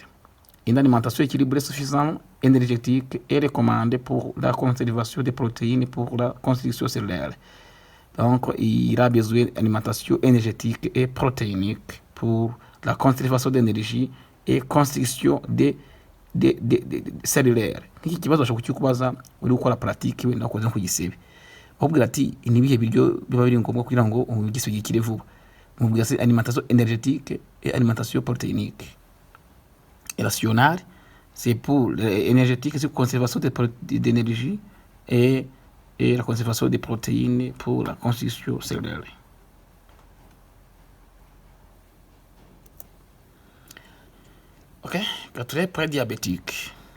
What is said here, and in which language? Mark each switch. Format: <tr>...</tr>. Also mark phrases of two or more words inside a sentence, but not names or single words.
<fr>Une alimentation équilibrée suffisante, énergétique est recommandée pour la conservation des protéines pour la construction cellulaire. Donc, il y a besoin d'alimentation énergétique et protéinique pour la conservation d'énergie et construction de cellulaire.</fr> <rw>Nk'iki kibazo bashobora kukikubaza uri gukora pratique wenda wakoze nko ku gisebe, bakubwira ati ni ibihe biryo biba biri ngombwa kugira ngo igisebe gikire vuba. Mubwira se</rw> <fr>alimentation énergétique et alimentation protéinique. Et rationnelle, c'est pour l'énergétique, c'est pour la conservation d'énergie et la conservation des protéines pour la constitution cellulaire. Ok, quatrième prédiabétique.</fr>